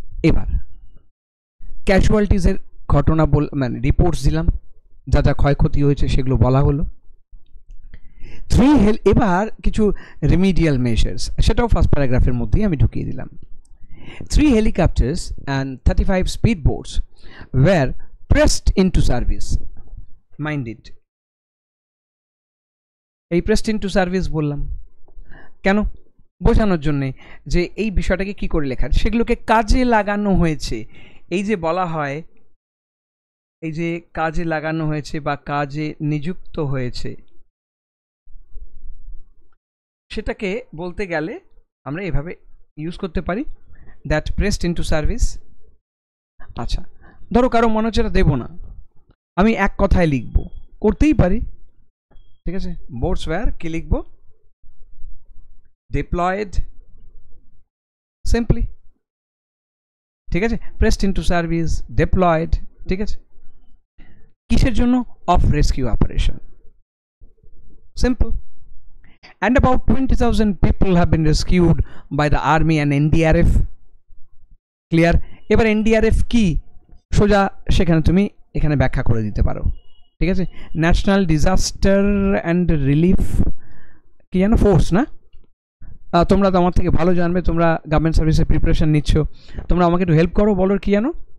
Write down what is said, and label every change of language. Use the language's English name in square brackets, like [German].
[Bangla] এবার ক্যাজুয়ালিটিসের ঘটনা মানে রিপোর্টস দিলাম, যা যা ক্ষয়ক্ষতি হয়েছে সেগুলো বলা হলো। এবার কিছু রিমিডিয়াল মেজার্স, সেটাও ফার্স্ট প্যারাগ্রাফের মধ্যেই আমি ঢুকিয়ে দিলাম। [English] 3 helicopters and 35 speedboats were pressed into service. Mind it. [Bangla] এই [English] pressed into service [Bangla] বললাম কেন? বোঝানোর জন্যে যে এই বিষয়টাকে কি করে লেখা, সেগুলোকে কাজে লাগানো হয়েছে। এই যে বলা হয়, এই যে কাজে লাগানো হয়েছে বা কাজে নিযুক্ত হয়েছে, সেটাকে বলতে গেলে আমরা এভাবে ইউজ করতে পারি, [English] That pressed into service. [Bangla] আচ্ছা, ধরো কারো মনে হচ্ছে এটা দেবো না, আমি এক কথায় লিখবো, করতেই পারি, ঠিক আছে? বোটস ওয়্যার কি লিখবো? ডিপ্লয়েড, সিম্পলি, ঠিক আছে? প্রেসড ইনটু সার্ভিস, ডিপ্লয়েড, ঠিক আছে? কিসের জন্য? Of rescue operation, simple. [English] And about 20,000 people have been rescued by the army and NDRF. [Bangla] Clear? এবার NDRF কি সোজা সেখানে তুমি এখানে ব্যাখ্যা করে দিতে পারো, ঠিক আছে? ন্যাশনাল ডিজাস্টার অ্যান্ড রিলিফ কি জানো, ফোর্স না? তোমরা তো আমার থেকে ভালো জানবে, তোমরা গভর্নমেন্ট সার্ভিসের প্রিপারেশন নিচ্ছ, তোমরা আমাকে একটু হেল্প করো, বলো কি জানো?